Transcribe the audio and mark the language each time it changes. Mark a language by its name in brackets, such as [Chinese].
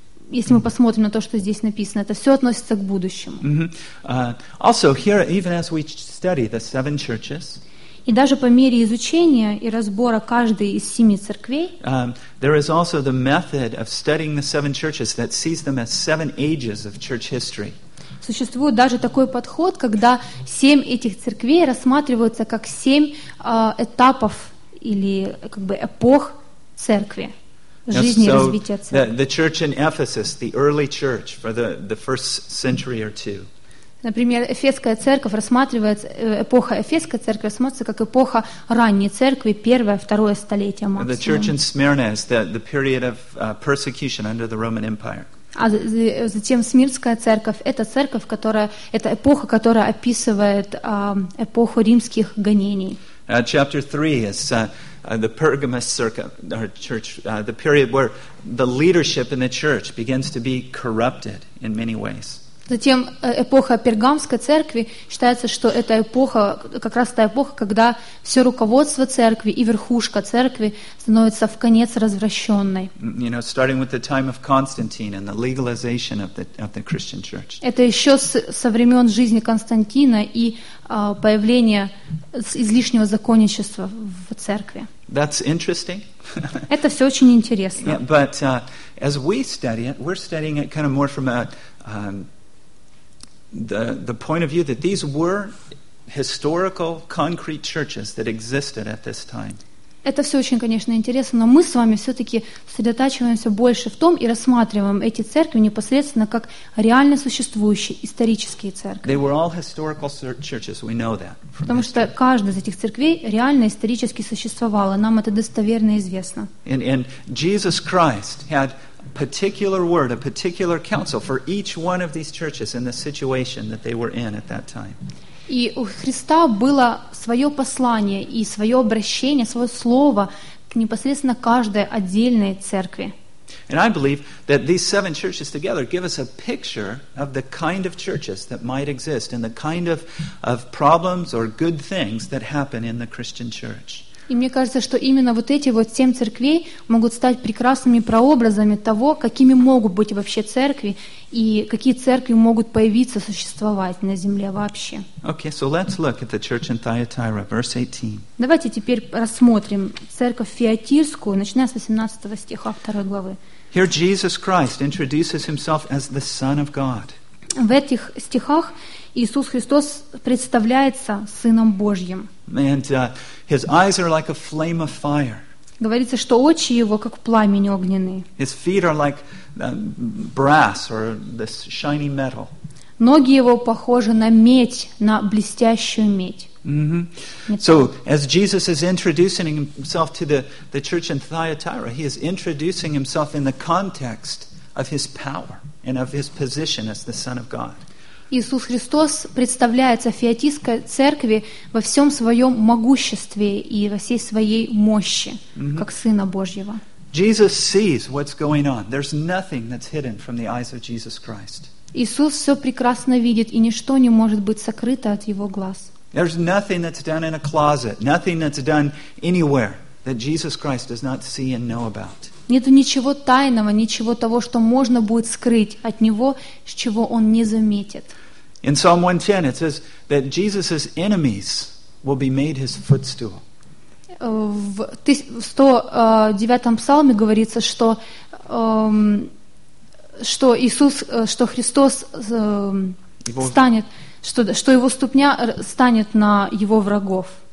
[Russian] Если мы посмотрим на то, что здесь написано, это все относится к будущему. Mm-hmm. [English] Also, here, even as we study the seven churches, [Russian] и даже по мере изучения и разбора каждой из семи церквей, [English] there is also the method of studying the seven churches that sees them as seven ages of church history. [Russian] Существует даже такой подход, когда семь этих церквей рассматриваются как семь этапов или как бы эпох церкви. [English] The church in Ephesus, the early church for the first century or two. [Russian] Например, Эфесская церковь рассматривается эпоха Эфесской церкви рассматривается как эпоха ранней церкви, первое, второе столетие максимум. [English] The church in Smyrna is the period of persecution under the Roman Empire. [Russian] А затем Смирская церковь — это церковь, которая это эпоха, которая описывает эпоху римских гонений. [English] Chapter 3 is the Pergamos church, the period where the leadership in the church begins to be corrupted in many ways. [Russian] Затем эпоха Пергамской церкви считается, что это эпоха, как раз та эпоха, когда все руководство церкви и верхушка церкви становится в конец развращенной. [English] You know, starting with the time of Constantine and the legalization of the Christian church. [Russian] Это еще со времен жизни Константина и появления излишнего законничества в церкви. [English] That's interesting. [Russian] Это все очень интересно. [English] Yeah, but as we study it, we're studying it kind of more from a the point of view that these were historical, concrete churches that existed at this time. [Russian] Это все очень, конечно, интересно, но мы с вами все-таки сосредотачиваемся больше в том и рассматриваем эти церкви непосредственно как реально существующие исторические церкви. [English] They were all historical churches, we know that. [Russian] Потому что каждая из этих церквей реально исторически существовала, нам это достоверно известно. [English] And Jesus Christ had particular word, a particular counsel for each one of these churches in the situation that they were in at that time. [Russian] И у Христа было свое послание и свое обращение, свое слово к непосредственно каждой отдельной церкви. [English] And I believe that these seven churches together give us a picture of the kind of churches that might exist and the kind of problems or good things that happen in the Christian church. [Russian] И мне кажется, что именно вот эти вот семь церквей могут стать прекрасными прообразами того, какими могут быть вообще церкви и какие церкви могут появиться, существовать на земле вообще. [English] Okay, so let's look at the church in Thyatira, verse 18. [Russian] Давайте теперь рассмотрим церковь Фиатирскую, начиная с 18 стиха 2 главы. [English] Here Jesus Christ introduces himself as the Son of God. [Russian] В этих стихах Иисус Христос представляется Сыном Божьим. [English] And his eyes are like a flame of fire. [Russian] Говорится, что очи его как пламень огненный. [English] His feet are like brass or this shiny metal. [Russian] Ноги его похожи на медь, на блестящую медь. Mm-hmm. [English] So as Jesus is introducing himself to the church in Thyatira, he is introducing himself in the context of his power and of his position as the Son of God. [Russian] Иисус Христос представляется Фиатирской церкви во всем своем могуществе и во всей своей мощи, mm-hmm. как Сына Божьего. [English] Jesus sees what's going on. There's nothing that's hidden from the eyes of Jesus Christ. [Russian] Иисус все прекрасно видит, и ничто не может быть сокрыто от Его глаз. [English] There's nothing that's done in a closet, nothing that's done anywhere that Jesus Christ does not see and know about. [Russian] Нету ничего тайного, ничего того, что можно будет скрыть от Него, с чего Он не заметит. [English] In Psalm 110 it says that Jesus' enemies will be made His footstool. [Russian] В 109-м псалме говорится, что, что Иисус, что Христос станет, что Его ступня станет на Его врагов.